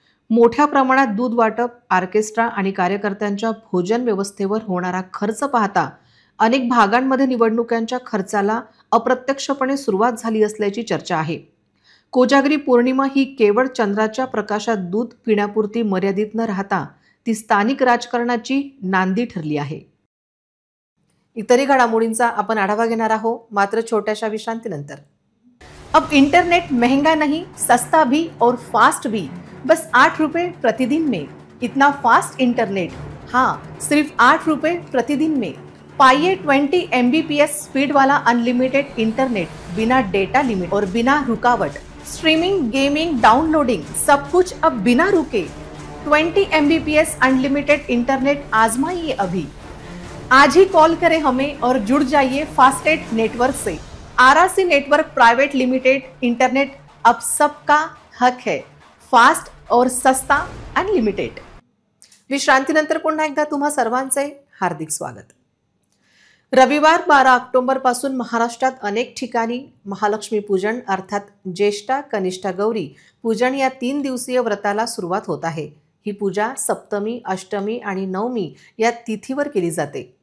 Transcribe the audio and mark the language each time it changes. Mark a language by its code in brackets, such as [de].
[mr] मोठ्या प्रमाणात दूध वाटप, ऑर्केस्ट्रा आणि कार्यकर्त्यांच्या भोजन व्यवस्थेवर होणारा खर्च पाहता अनेक भागांमध्ये निवडणुकांच्या खर्चाला अप्रत्यक्षपणे सुरुवात झाली असल्याची चर्चा आहे. कोजागिरी पौर्णिमा ही केवळ चंद्राच्या प्रकाशात दूध पिण्यापुरती मर्यादित न राहता ती स्थानिक राजकारणाची नांदी ठरली आहे. इतरही घडामोडींचा आपण आढावा घेणार आहोत, मात्र छोट्याशा विश्रांतीनंतर. [hi] अब इंटरनेट महंगा नहीं, सस्ता भी और फास्ट भी, बस 8 रुपए प्रतिदिन में. इतना फास्ट इंटरनेट, हाँ, सिर्फ 8 रुपए प्रतिदिन में. पाइए 20 MBPS स्पीड वाला अनलिमिटेड इंटरनेट, बिना डेटा लिमिट और बिना रुकावट. स्ट्रीमिंग, गेमिंग, डाउनलोडिंग, सब कुछ अब बिना रुके. 20 MBPS अनलिमिटेड इंटरनेट आजमाइए अभी. आज ही कॉल करें हमें और जुड़ जाइए फास्टेट नेटवर्क से. RRC network private limited internet अब सबका हक है. फास्ट और सस्ता अनलिमिटेड. [mr] विश्रांतीनंतर पुन्हा एकदा तुम्हा सर्वांचे हार्दिक स्वागत. रविवार 12 ऑक्टोबर पासून महाराष्ट्रात अनेक ठिकाणी महालक्ष्मी पूजन अर्थात ज्येष्ठा, कनिष्ठा, गौरी पूजन या 3 दिवसीय व्रताला सुरुवात होत आहे. ही पूजा सप्तमी, अष्टमी आणि नवमी या तिथीवर केली जाते.